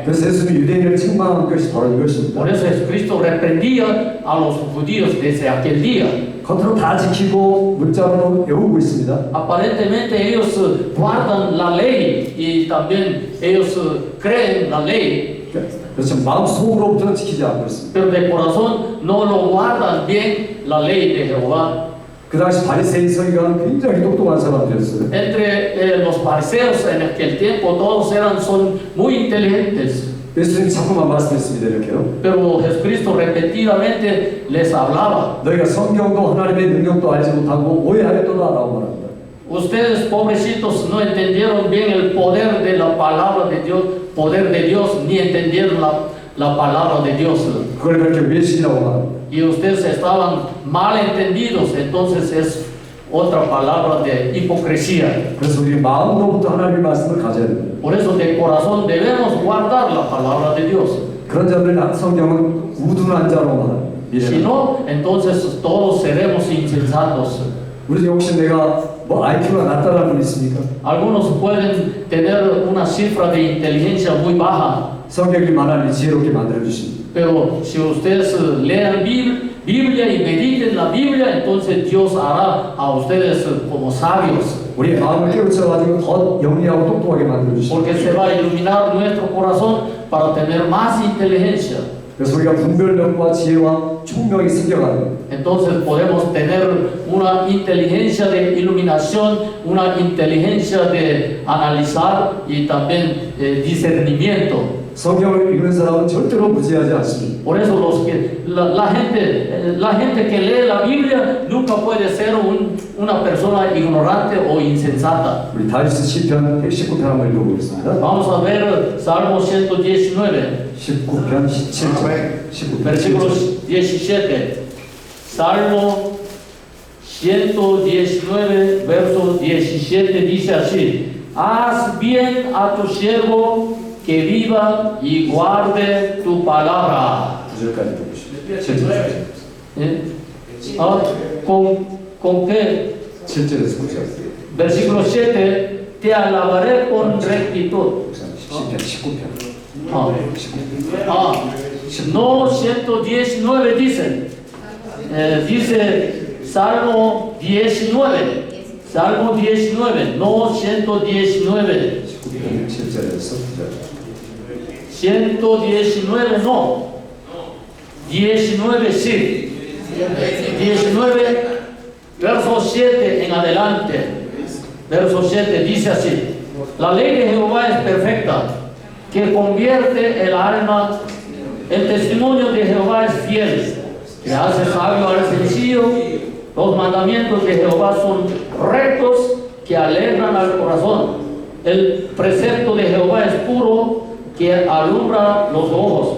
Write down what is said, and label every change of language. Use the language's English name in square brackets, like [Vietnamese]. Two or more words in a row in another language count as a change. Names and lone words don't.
[Korean] 그래서 예수님이 유대인을 책망한 것이 바로 이것입니다. [Spanish] Por eso Cristo reprendía a los judíos desde aquel día. [Korean] 겉으로 다 지키고 문자로 외우고 있습니다. [Spanish] Aparentemente ellos guardan la ley y también ellos creen la ley. [Korean] 그렇죠. 마음 속으로부터는 지키지 않고 있습니다. [Spanish] Pero de corazón no lo guardan bien la ley de Jehová. [Korean] 그 당시 바리새인 서기관은 굉장히 똑똑한 사람들이었어요. [Spanish] Entre los fariseos en aquel tiempo todos son muy inteligentes. [Korean] 예수님이 자꾸만 말씀했습니다. 이렇게요. [Spanish] Pero Jesucristo repetidamente les hablaba. [Korean] 너희가 성경도 하나님의 능력도 알지 못하고 오해하였도다라고 말합니다. [Spanish] Ustedes pobrecitos no entendieron bien el poder de la palabra de Dios poder de Dios ni entendieron la palabra de Dios. [Korean] 그걸 그렇게 외신이라고 말합니다. [Spanish] Y ustedes estaban mal entendidos, entonces es otra palabra de hipocresía. [Korean] 그래서 우리 마음으로부터 하나님의 말씀을 가져야 됩니다. [Spanish] Por eso de corazón debemos guardar la palabra de Dios. [Korean] 그런 자들은 성경은 우둔한 자로 말합니다. [Spanish] Si no, entonces todos seremos insensatos. [Korean] 우리 중에 혹시 내가 뭐 IQ가 낮다라는 분 있습니까? [Spanish] Algunos pueden tener una cifra de inteligencia muy baja, [Korean] 성경이 하나님이 지혜롭게 만들어 주십니다. [Spanish] pero si ustedes lean Biblia y mediten la Biblia, entonces Dios hará a ustedes como sabios, [Korean] 우리의 마음을 깨우쳐 가지고 더 영리하고 똑똑하게 만들어 주십니다. [Spanish] porque se va a iluminar nuestro corazón para tener más inteligencia. [Korean] 그래서 우리가 분별력과 지혜와 총명이 생겨가는 [Spanish] Entonces podemos tener una inteligencia de iluminación, una inteligencia de analizar y también discernimiento. [Korean] 성경을 읽는 사람은 절대로 무지하지 않습니다. [Spanish] Por eso la gente que lee la Biblia nunca puede ser una persona ignorante o insensata. [Korean] 우리 다윗스 시편 119편 한번 읽어보겠습니다. [Spanish] Vamos a ver Salmo 119, [Korean] 19편 17절 19편 [Spanish] versículo 17. Salmo 119, verso 17 dice así: haz bien a tu siervo que viva y guarde tu palabra. [Korean] 9절까지 읽어보시죠. [Spanish] ¿Eh? Ah, ¿con qué? [Korean] 7절에서 9절. [Spanish] Versículo 7, te alabaré con rectitud. [Korean] 시편 19편. [Spanish] Ah, no 119 dice, dice Salmo 19, Salmo 19, no 119. [Korean] 19편 7절에서 9절. [Spanish] 119 no, 19 sí, 19, verso 7 en adelante, verso 7 dice así: la ley de Jehová es perfecta, que convierte el alma, el testimonio de Jehová es fiel, que hace sabio al sencillo, los mandamientos de Jehová son rectos, que alegran al corazón, el precepto de Jehová es puro, que alumbra los ojos.